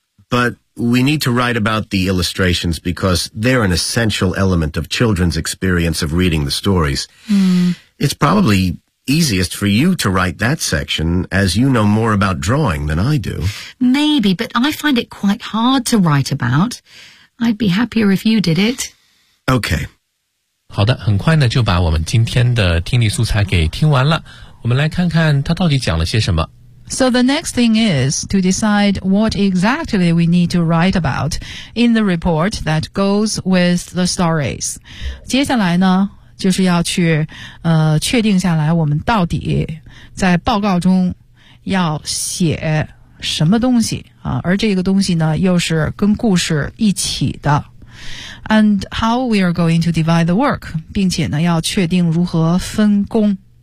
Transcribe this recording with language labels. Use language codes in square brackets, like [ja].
[en] But we need to write about the illustrations because they're an essential element of children's experience of reading the stories. Mm. It's probably easiest for you to write that section, as you know more about drawing than I do. Maybe, but I find it quite hard to write about. I'd be happier if you did it. Okay. [zh] 好的，很快呢就把我们今天的听力素材给听完了。我们来看看他到底讲了些什么。 [en] So the next thing is to decide what exactly we need to write about in the report that goes with the stories. [zh] 接下来呢就是要去确定下来我们到底在报告中要写什么东西啊，而这个东西呢又是跟故事一起的。 [en] And how we are going to divide the work, [zh] 并且呢要确定如何分工。